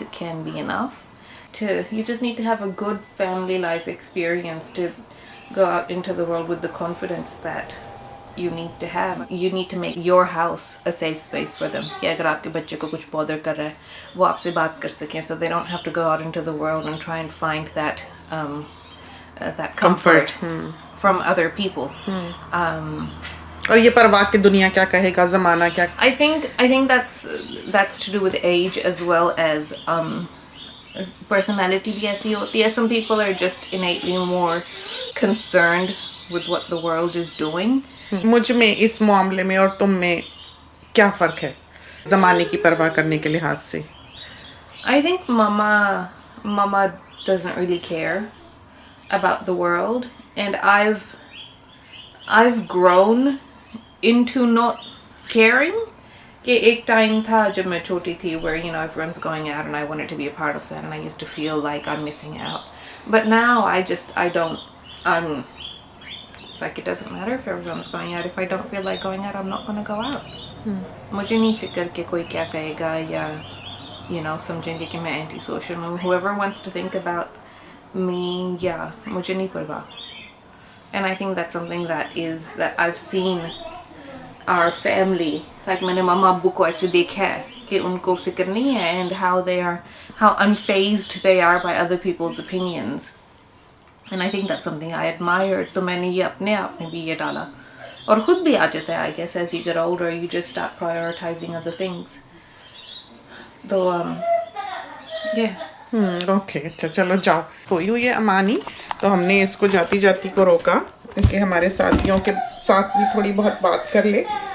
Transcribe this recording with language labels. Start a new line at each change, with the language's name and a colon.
English: It can be enough. You just need to have a good family life experience to go out into the world with the confidence that you need to have. You need to make your house a safe space for them.
Hindi: कि अगर आपके बच्चे को कुछ bother कर रहा है, वो आपसे बात कर सकें,
English: so they don't have to go out into the world and try and find that that comfort from other people.
Hindi: और ये परवाह की दुनिया क्या कहेगा, ज़माना क्या।
English: I think that's to do with age as well as personality
Hindi: भी ऐसी होती है.
English: Some people are just innately more concerned with what the world is doing.
Hindi: मुझ में इस मामले में और तुम में क्या फ़र्क है ज़माने की परवाह करने के लिहाज से?
English: I think mama doesn't really care about the world, and I've grown into not caring.
Hindi: कि एक टाइम था जब मैं छोटी थी
English: where, you know, everyone's going out and I wanted to be a part of that, and I used to feel like I'm missing out. But now I don't, it's like it doesn't matter if everyone's going out. If I don't feel like going out, I'm not going to go out.
Hindi: मुझे नहीं फिक्र कि कोई क्या कहेगा या,
English: you know,
Hindi: समझेंगे कि मैं anti-social हूँ.
English: Whoever wants to think about me, yeah,
Hindi: मुझे नहीं परवाह.
English: And I think that's something that I've seen our family, like
Hindi: मैंने मम्मा अब्बू को ऐसे देखा है कि उनको फिक्र नहीं है,
English: and how unfazed they are by other people's opinions. And I think that's something I admired.
Hindi: तो मैंने ये अपने आप में भी ये डाला, और खुद भी आ जाता है,
English: I guess, as you get older, you just start prioritizing other things.
Hindi: तो yeah. ओके, अच्छा चलो जाओ सोई हुई है अमानी, तो हमने इसको जाती जाती को रोका कि हमारे साथियों के साथ भी थोड़ी बहुत बात कर ले.